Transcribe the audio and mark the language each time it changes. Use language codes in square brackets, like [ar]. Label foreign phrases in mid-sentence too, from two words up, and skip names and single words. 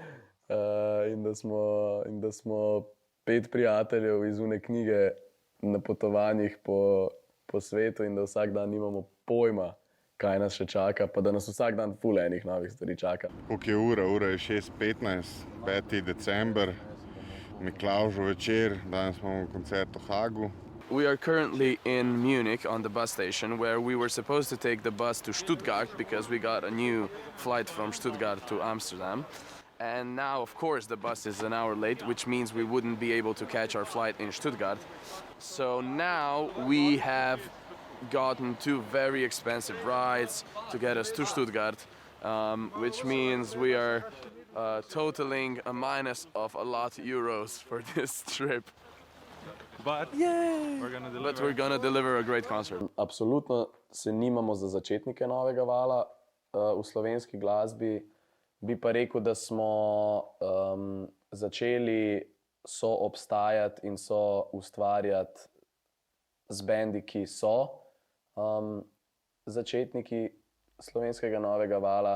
[sl] In da smo 5 prijateljev iz une knjige na potovanjih po svetu in da vsak dan nimamo pojma, kaj nas še čaka, pa da nas vsak dan ful enih novih stvari čaka. Koliko je ura? Ura je 6:15, 5. december, Miklavžev večer, danes imamo koncert v Hagu. [en] We are currently in Munich on the bus station where we were supposed to take the bus to Stuttgart because we got a new flight from Stuttgart to Amsterdam. And now, of course, the bus is an hour late, which means we wouldn't be able to catch our flight in Stuttgart. So now we have gotten 2 very expensive rides to get us to Stuttgart, which means we are totaling a minus of a lot euros for this trip. But we're gonna deliver a great concert. [sl] Absolutno se nimamo za začetnike novega vala v slovenski glasbi. Bi pa rekel, da smo začeli soobstajati in soustvarjati z bendi, ki so začetniki slovenskega novega vala.